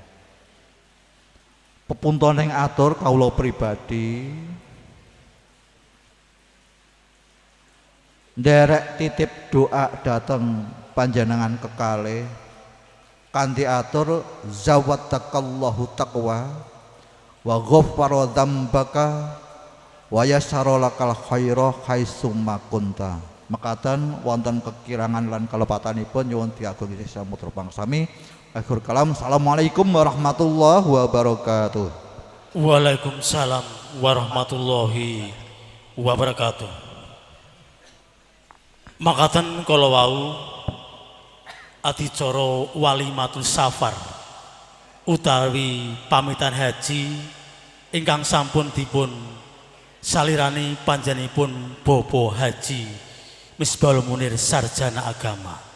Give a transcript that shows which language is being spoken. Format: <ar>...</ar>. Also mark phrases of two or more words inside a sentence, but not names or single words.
<jv>Pepuntoning atur kawula pribadi nderek titip doa dhateng panjenengan kekalih kanthi atur</jv> <ar>زودك الله التقوى وغفر ذنبك ويسر لك الخير حيثما كنت.</ar> <jv>Mekaten wonten kekirangan lan kalepatanipun nyuwun diagung samutra pangsami.</jv> <ar>آخر الكلام، السلام عليكم ورحمة الله وبركاته. وعليكم السلام ورحمة الله وبركاته.</ar> <jv>Makaten kala wau adicara</jv> <ar>وليمة السفر</ar> <jv>utawi pamitan haji ingkang sampun dipun salirani panjenenganipun Bapak Haji Misbahul Munir sarjana agama.</jv>